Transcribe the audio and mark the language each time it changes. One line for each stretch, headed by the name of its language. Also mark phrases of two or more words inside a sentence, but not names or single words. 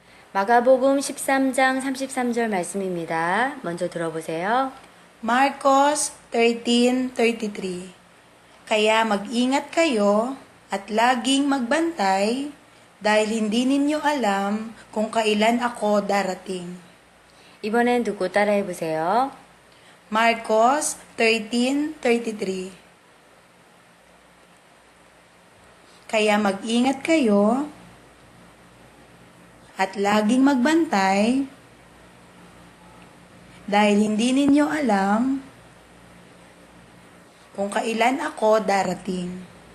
Korean: 마가복음 13장 33절 말씀입니다. 먼저 들어보세요.
Filipino: Marcos 13:33. Kaya mag-ingat kayo at laging magbantay dahil hindi ninyo alam kung kailan ako darating.
Korean: 이번엔 듣고 따라해 보세요.
Filipino: Marcos 13:33. Kaya mag-ingat kayo at laging magbantay dahil hindi ninyo alam kung kailan ako darating.